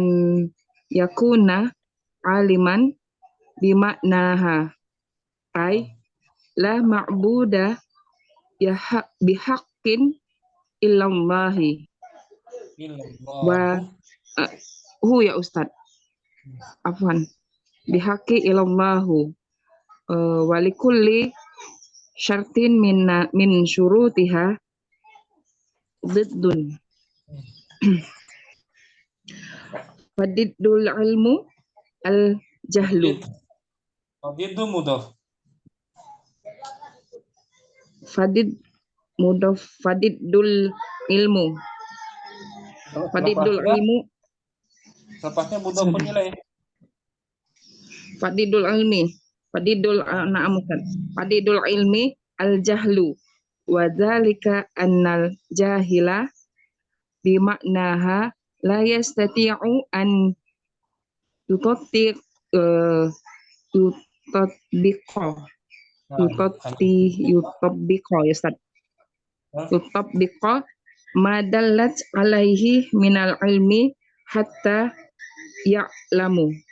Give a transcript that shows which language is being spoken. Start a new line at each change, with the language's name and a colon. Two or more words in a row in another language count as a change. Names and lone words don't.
Arabic: يكون عالما بمعناها أي لا معبود بحق إلا الله ويا أستاذ، عفوا, بحق إلا الله ولكل شرط من شروطها ضد. فضد العلم الجهل. فضد مضاف. فضد العلم. فضد العلم.
Indonesian: Lepasnya
Arabic: مضاف إليه. فضد العلم. فضد العلم الجهل. وذلك أن الجاهل بمعناها لا يستطيع أن يطبق يا أستاذ. يطبق ما دلت عليه من العلم حتى يعلم.